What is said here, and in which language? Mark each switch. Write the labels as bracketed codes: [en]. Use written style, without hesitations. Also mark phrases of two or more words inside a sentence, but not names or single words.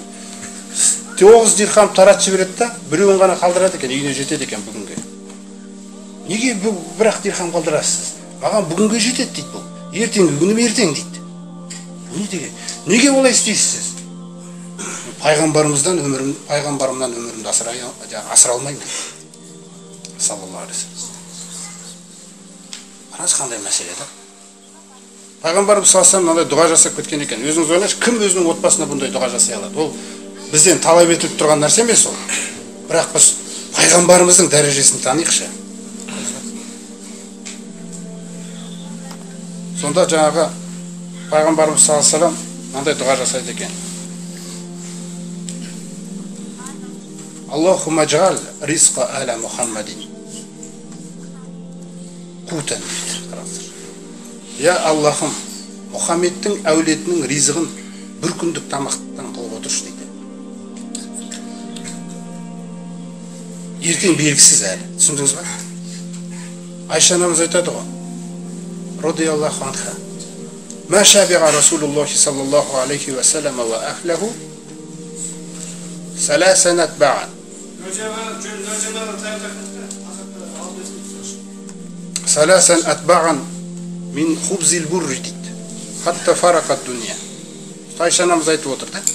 [kk] 9 дирхам таратшы береді да, біреуін ғана қалдырады екен, үйіне жетеді екен бүгінге. Неге бірақ дирхам қалдырасыз? Маған бүгінге жетеді дейді бұл. Ертеңгі күнім ертең дейді. Неге олай істейсіз? Пайғамбарымнан өмірімді асыра алмаймын. [ar] صلى الله عليه وسلم. [kk] Қараңыз қандай мәселе да? Пайғамбарымыз [ar] صلى الله عليه وسلم [kk] мынандай дұға жасап кеткен екен. Өзіңіз ойлаңызшы, кім өзінің отбасына бұндай дұға жасай алады? Ол бізден талап етіліп тұрған нәрсе емес ол. Бірақ біз пайғамбарымыздың дәрежесін таниықшы. Сонда жаңағы пайғамбарымыз [ar] صلى الله عليه وسلم [kk] мынандай дұға жасайды екен. [ar] اللهم اجعل رزق آل محمد قوتا. [kk] Я Аллахым, Мұхаммедтің әулетінің ризығын бір күндік тамақтан қылып отыршы дейді. ертең белгісіз әлі. Түсіндіңіз ба? Айша анамыз айтады ғой, [ar] رضي الله عنها، ما شبع رسول الله صلى الله عليه وسلم وأهله ثلاثا تباعا. ثلاثا تباعا من خبز البر дейді. حتى فارق الدنيا. [kk] Айша анамыз айтып отыр да.